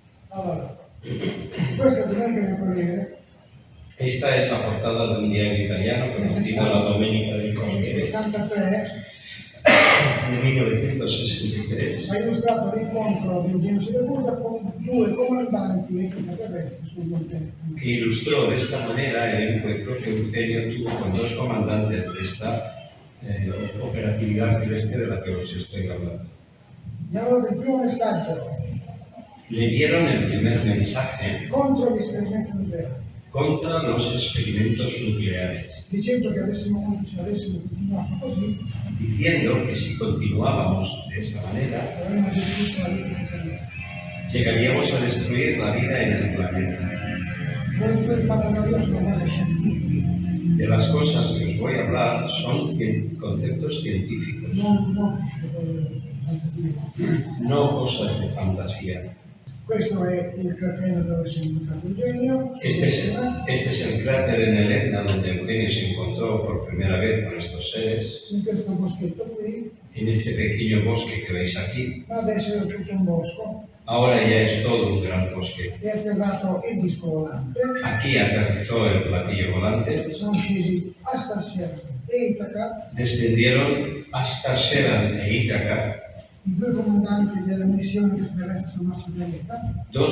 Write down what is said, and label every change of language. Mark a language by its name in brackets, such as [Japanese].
[Italian] Allora, questa è Domenica del Corriere, [Spanish] Esta es la portada de un diario italiano conocido La Domenica del [Italian] nel Corriere 63, [Spanish] de 1963, [Italian] ha illustrato l'incontro di Eugenio Siracusa con due comandanti extraterrestri sul Monte Etna. [Spanish] que ilustró de esta manera el encuentro que Eugenio tuvo con dos comandantes de esta operatividad celeste de la que os estoy hablando. [Italian] Gli hanno dato il primo messaggio [Spanish] Le dieron el primer mensaje [Italian] contro gli esperimenti nucleari, [Spanish] contra los experimentos nucleares, [Italian] dicendo che avessimo continuato così, [Spanish] diciendo que si continuábamos de esa manera, [Italian] avremmo distrutto la vita del pianeta. [Spanish] llegaríamos a destruir la vida en el planeta. [Italian] Quello che parlano io sono cose scientifiche, [Spanish] De las cosas que os voy a hablar son conceptos científicos, [Italian] non fantasia. [Spanish] no cosas de fantasía. [Italian] Questo è il cratere dove si è incontrato Eugenio, [Spanish] Este es el cráter en el Etna donde Eugenio se encontró por primera vez con estos seres, [Italian] in questo boschetto qui, [Spanish] en este pequeño bosque que veis aquí. [Italian] ma adesso è tutto un bosco, [Spanish] Ahora ya es todo un gran bosque. [Italian] è atterrato il disco volante, [Spanish] Aquí aterrizó el platillo volante, [Italian] sono scesi a Starsera e Itaca, [Spanish] descendieron hasta Seran e Ítaca, [Italian] i due comandanti della missione extraterrestre sul nostro pianeta,